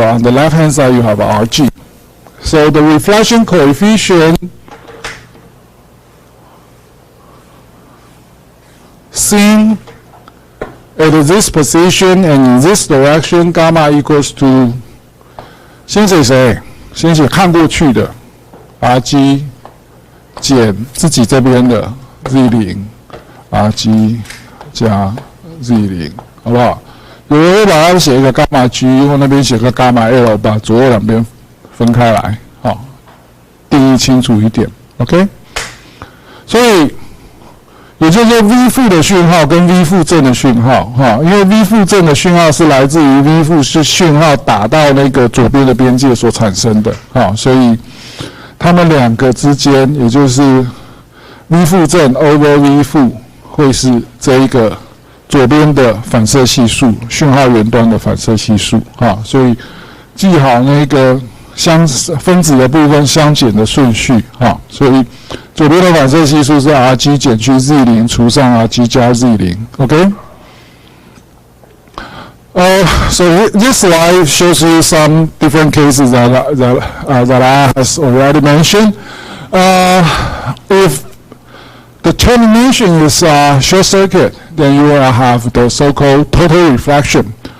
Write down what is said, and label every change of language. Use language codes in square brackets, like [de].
[en] On the left hand side you have RG. So the reflection coefficient seen at this position and in this direction, gamma equals to [zh] 先写谁？先写看过去的 Rg 减自己这边的 Z0 Rg 加 Z0， 好不好？有人会把它写一个伽马 G， 或那边写个伽马 L， 把左右两边分开来，好，定义清楚一点 ，OK？所以也就是说 V 负的讯号跟 V 负正的讯号，因为 V 负正的讯号是来自于 V 负是讯号打到那个左边的边界所产生的，所以它们两个之间，也就是 V 负正 over V 负会是这一个左边的反射系数，讯号源端的反射系数，所以记好那个分子的部分相减的顺序，所以左边的反射系数是 Rg 减去 Z0 除上 Rg 加 Z0 ，OK？ [en] So this slide shows you some different cases that I has already mentioned. If the termination is short circuit, then you will have the so-called total reflection.